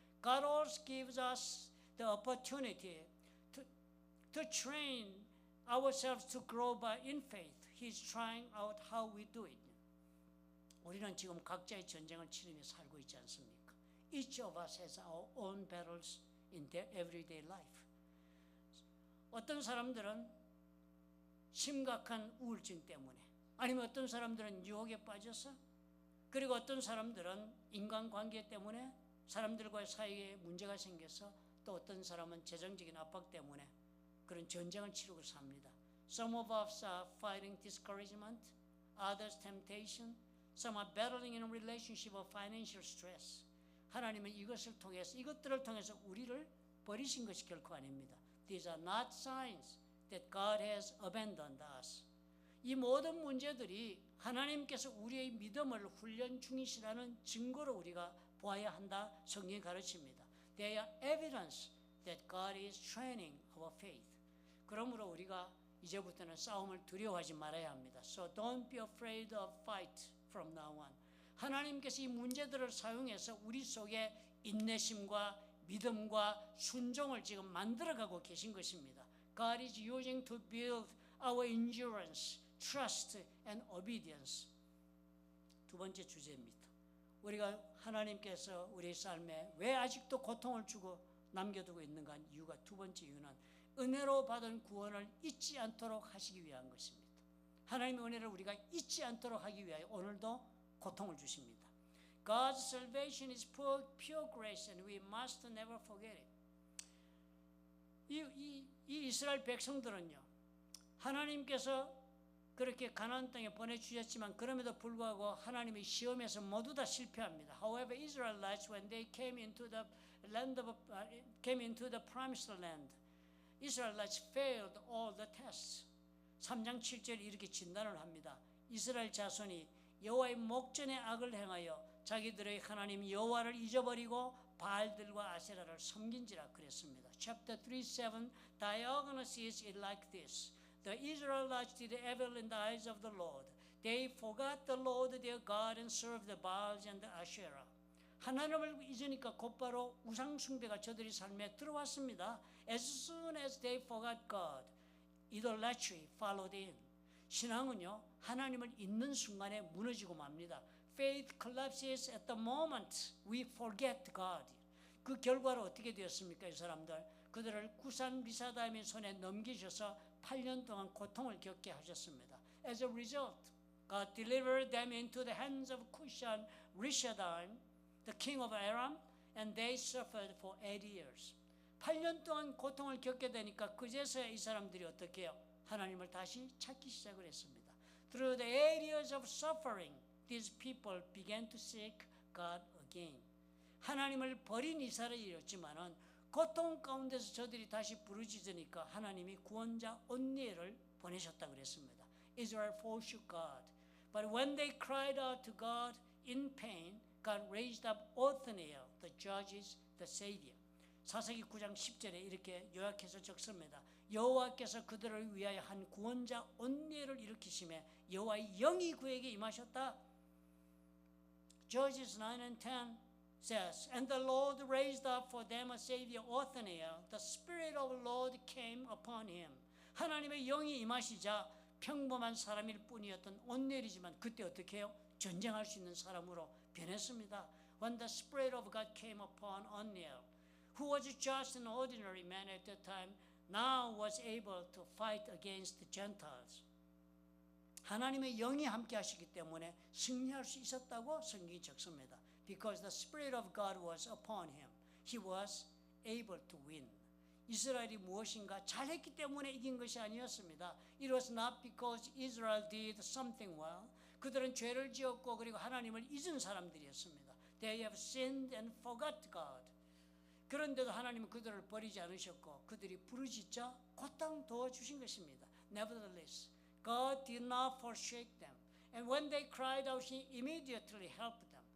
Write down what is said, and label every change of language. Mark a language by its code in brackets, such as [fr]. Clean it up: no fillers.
[en] God also gives us the opportunity to train ourselves to grow by in faith. He's trying out how we do it. [ko] 우리는 지금 각자의 전쟁을 치르며 살고 있지 않습니까? [en] Each of us has our own battles in their everyday life. [ko] 어떤 사람들은 심각한 우울증 때문에 아니면 어떤 사람들은 유혹에 빠져서 그리고 어떤 사람들은 인간관계 때문에 사람들과의 사이에 문제가 생겨서 또 어떤 사람은 재정적인 압박 때문에 그런 전쟁을 치르고 삽니다. [en] Some of us are fighting discouragement, others temptation, some are battling in a relationship of financial stress. [ko] 하나님은 이것들을 통해서 우리를 버리신 것이 결코 아닙니다. [en] These are not signs that God has abandoned us. [ko] 이 모든 문제들이 하나님께서 우리의 믿음을 훈련 중이시라는 증거로 우리가 보아야 한다 성경이 가르칩니다. [en] They are evidence that God is training our faith. [ko] 그러므로 우리가 이제부터는 싸움을 두려워하지 말아야 합니다. [en] So don't be afraid of fight from now on. [ko] 하나님께서 이 문제들을 사용해서 우리 속에 인내심과 믿음과 순종을 지금 만들어가고 계신 것입니다. [en] God is using to build our endurance, trust and obedience. [ko] 두 번째 주제입니다. 우리가 하나님께서 우리 삶에 왜 아직도 고통을 주고 남겨두고 있는가 이유가 두 번째 이유는 은혜로 받은 구원을 잊지 않도록 하시기 위한 것입니다. 하나님의 은혜를 우리가 잊지 않도록 하기 위하여 오늘도 고통을 주십니다. [en] God's salvation is pure grace and we must never forget it. [ko] 이 이스라엘 백성들은요. 하나님께서 그렇게 가나안 땅에 보내주셨지만 그럼에도 불구하고 하나님의 시험에서 모두 다 실패합니다. [en] However, Israelites when they came into the promised land, Israelites failed all the tests. [ko] 3장 7절 이렇게 진단을 합니다. 이스라엘 자손이 여호와의 목전에 악을 행하여 자기들의 하나님 여호와를 잊어버리고 바알들과 아세라를 섬긴지라 그랬습니다. [en] Chapter 3:7 diagnosis is like this. The Israelites did evil in the eyes of the Lord. They forgot the Lord their God and served the Baals and the Asherah. [ko] 하나님을 잊으니까 곧바로 우상 숭배가 저들의 삶에 들어왔습니다. [en] As soon as they forgot God, idolatry followed in. [ko] 신앙은요, 하나님을 잊는 순간에 무너지고 맙니다. [en] Faith collapses at the moment we forget God. [ko] 그 결과로 어떻게 되었습니까? 이 사람들 그들을 구산 리사다임의 손에 넘기셔서 8년 동안 고통을 겪게 하셨습니다. [en] As a result, God delivered them into the hands of Cushan Rishathaim, the king of Aram, and they suffered for 8 years. [ko] 8년 동안 고통을 겪게 되니까 그제서야 이 사람들이 어떻게 해요? 하나님을 다시 찾기 시작을 했습니다. [en] Through the 8 years of suffering, these people began to seek God again. [ko] 하나님을 버린 이스라엘이었지만은 고통 가운데서 저들이 다시 부르짖으니까 하나님이 구원자 온니엘을 보내셨다 그랬습니다. [en] Israel forsook God, but when they cried out to God in pain, God raised up Othniel, the judges, the savior. [ko] 사사기 9장 10절에 이렇게 요약해서 적습니다. 여호와께서 그들을 위하여 한 구원자 온니엘을 일으키심에 여호와의 영이 그에게 임하셨다. [en] Judges 9 and 10 says, And the Lord raised up for them a savior, Othniel. The Spirit of the Lord came upon him. [ko] 하나님의 영이 임하시자 평범한 사람일 뿐이었던 온니엘이지만 그때 어떻게 해요? 전쟁할 수 있는 사람으로 변했습니다. [en] When the Spirit of God came upon Othniel, who was just an ordinary man at that time, now was able to fight against the Gentiles. [ko] 하나님의 영이 함께 하시기 때문에 승리할 수 있었다고 성경이 적습니다. [en] Because the Spirit of God was upon him, he was able to win. [ko] 이스라엘이 무엇인가 잘했기 때문에 이긴 것이 아니었습니다. [en] It was not because Israel did something well. [ko] 그들은 죄를 지었고 그리고 하나님을 잊은 사람들이었습니다. [en] They have sinned and forgot God. [ko] 그런데도 하나님은 그들을 버리지 않으셨고 그들이 부르짖자 곧장 도와주신 것입니다. [en] Nevertheless, God did not forsake them. And when they cried out, He immediately helped them.